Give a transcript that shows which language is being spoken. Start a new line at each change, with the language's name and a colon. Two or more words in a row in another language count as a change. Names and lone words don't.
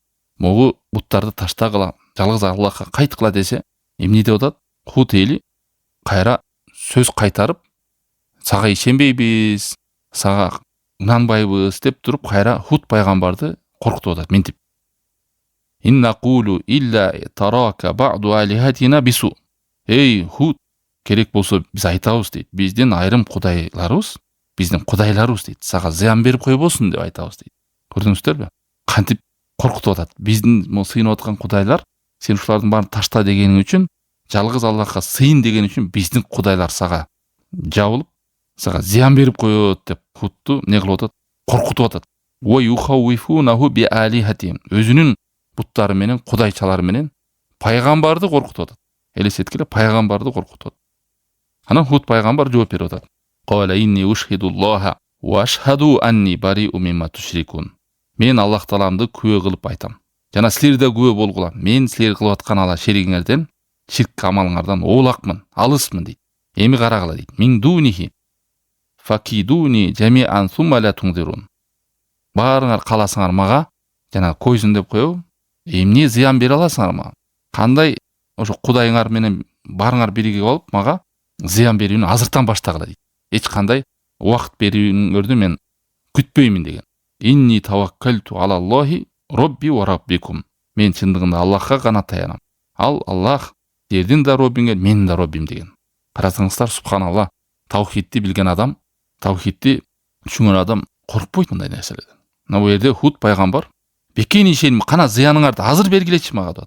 Kyrgyz: Могу буттарды таштагыла, жалгыз Аллахка кайткыла десе, эмне деп атат? Худ эли кайра сөз кайтарып, сага ишенбейбиз, сага ынанбайбыз деп туруп, кайра Худ пайгамбарды коркутуп атат, ментип.
Arabic: إن نقول إلا اعتراك بعض آلهتنا بسوء.
Kyrgyz: Эй Худ, керек болсо биз айтабыз дейт. Биздин айрым кудайларыбыз, биздин кудайларыбыз дейт. Сага зыян берип койбосун деп айтабыз дейт. Көрдүңүздөрбү? Кантип коркутуп атат. Биздин сыйынып аткан кудайлар, сен ушулардын баарын ташта дегениң үчүн, жалгыз Аллахка сыйын деген үчүн биздин кудайлар сага жабылып, сага зыян берип коет деп Худту не кылып атат? Коркутуп атат.
Arabic: ويخوفونه بآلهتهم.
Kyrgyz: Өзүнүн буттары менен, кудайчалары менен пайгамбарды коркутуп атат. Элестеткиле, пайгамбарды коркутуп атат. Анан Худ пайгамбар жооп берип атат.
Arabic: قال إني أشهد الله واشهدوا أني بريء مما تشركون.
Kyrgyz: Мен Аллах Тааламды күбө кылып айтам. Жана силер да күбө болгула. Мен силер кылып аткан ала шеригиңерден, ширк амалыңардан оолакмын, алыспын дейт. Эми карагыла дейт.
Arabic: من دونه فكيدوني جميعا ثم لا تنظرون.
Kyrgyz: Баарыңар каласыңар мага, жана койзун деп коебу. Эмне зыян бере аласыңар мага? Кандай ошо кудайыңар менен баарыңар биригип алып мага зыян берүүнү азыртан баштагыла дейт. Эч кандай убакыт берүүңөрдү мен күтпөймүн деген.
Arabic: إني توكلت على الله ربي وربكم.
Kyrgyz: Мен чындыгында Аллахка гана таянам. Ал Аллах силердин да роббиңер, менин да роббим деген. Карасаңыздар, субханалла, таухидти билген адам, таухидти түшүнгөн адам коркпойт мындай нерселерден. Мына бу жерде Худ пайгамбар бекем ишеним, кана зыяныңарды азыр бергилечи мага деп.